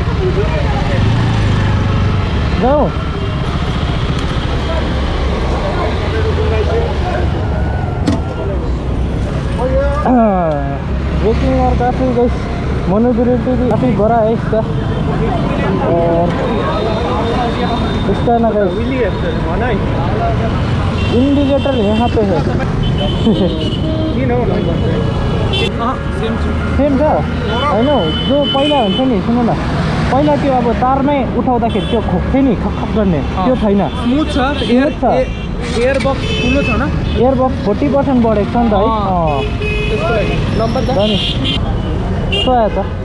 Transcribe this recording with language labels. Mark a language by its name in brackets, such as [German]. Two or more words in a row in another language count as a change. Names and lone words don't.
[Hindi] जाओ ब्रेकिंग और काफ़ी मैन्युवरेबिलिटी भी काफ़ी बड़ा है इसका। और इसका ना इंडिकेटर यहाँ पे है सेम [Nepali] छ होइन। जो पहिला हुन्छ नि, सुन न, पहिला त्यो अब तारमै उठाउँदाखेरि त्यो खोक्थ्यो नि, खक गर्ने, त्यो छैन, स्मुथ छ। [English] air bags [Nepali] ठुलो छ न, [English] air bags [Nepali] 40% बढेको छ नि त है। त्यसको लागि नम्बर नि कस्तो आयो त,